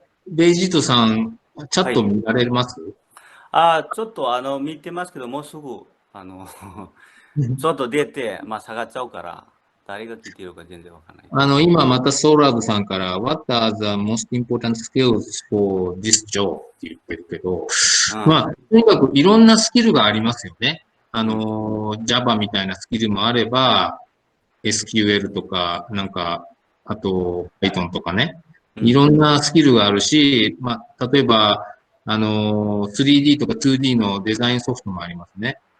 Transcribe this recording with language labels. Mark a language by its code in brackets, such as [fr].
[ja] ベイジートさん、チャット見られます？ちょっと見てますけど、もうすぐちょっと出て、下がっちゃうから、誰が聞いてるか全然わからない。今またソーラブさんから、 [en] What are the most important skills for this job? [ja] って言ってるけど、とにかくいろんなスキルがありますよね。 Java みたいなスキルもあれば、SQL とか、あと Python とかね。いろんなスキルがあるし、例えば、3D とか 2D のデザインソフトもありますね。